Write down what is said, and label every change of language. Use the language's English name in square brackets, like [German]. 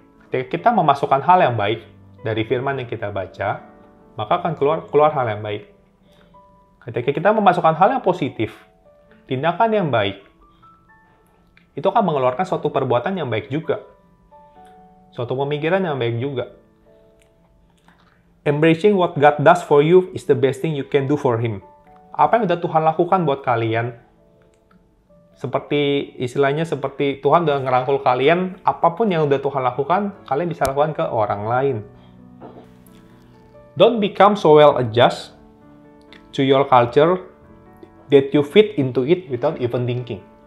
[Indonesian] Ketika kita memasukkan hal yang baik dari firman yang kita baca, maka akan keluar hal yang baik. Ketika kita memasukkan hal yang positif, tindakan yang baik, itu akan mengeluarkan suatu perbuatan yang baik juga. Suatu pemikiran yang baik juga. [English] Embracing what God does for you is the best thing you can do for Him. [Indonesian] Apa yang udah Tuhan lakukan buat kalian, istilahnya seperti Tuhan udah ngerangkul kalian, apapun yang udah Tuhan lakukan, kalian bisa lakukan ke orang lain. [English] Don't become so well adjusted to your culture that you fit into it without even thinking.